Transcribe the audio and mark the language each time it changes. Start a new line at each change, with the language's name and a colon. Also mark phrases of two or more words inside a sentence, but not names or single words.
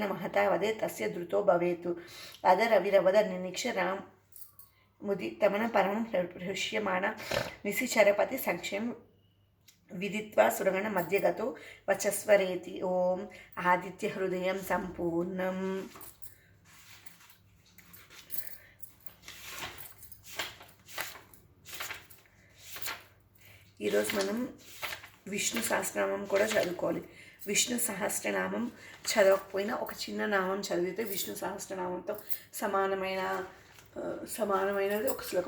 Sanskrit: महता वदे तस्य द्रुतो भवेत् अदरविरवद निरीक्ष राम मुदितमन परमं हृष्यमाण निशिचरपति संक्षेम विदित्वा सुरगण मध्यगतो वचस्वरेति ओम आदित्य हृदय संपूर्णम्
Telugu: ఈరోజు మనం విష్ణు సహస్రనామం కూడా చదువుకోవాలి. విష్ణు సహస్రనామం చదవకపోయినా ఒక చిన్న నామం చదివితే విష్ణు సహస్రనామంతో సమానమైనది ఒక శ్లోకం.